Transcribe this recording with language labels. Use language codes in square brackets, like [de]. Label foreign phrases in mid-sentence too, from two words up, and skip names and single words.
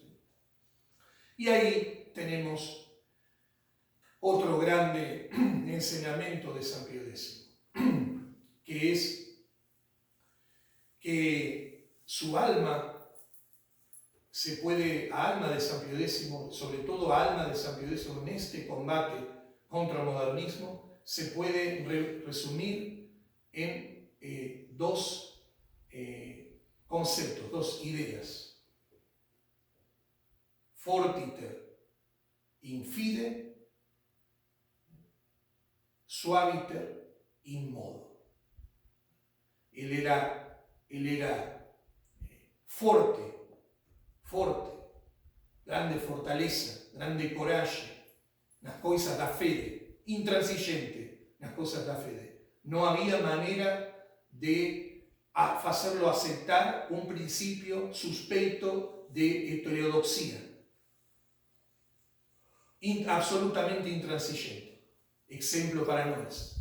[es] Y ahí tenemos otro grande enseñamiento de San Pío X, que es que su alma alma de San Pío X, sobre todo alma de San Pío X en este combate contra el modernismo, se puede resumir en dos conceptos, dos ideas. [la] Fortiter in fide, suaviter in modo. [es] Él era [pt] forte, grande fortaleza, grande coraggio, nas cosas da fede, intransigente nas cosas da fede. [es] No había manera de hacerlo aceptar un principio suspeito de heterodoxia. Absolutamente intransigente. Ejemplo para nosotros.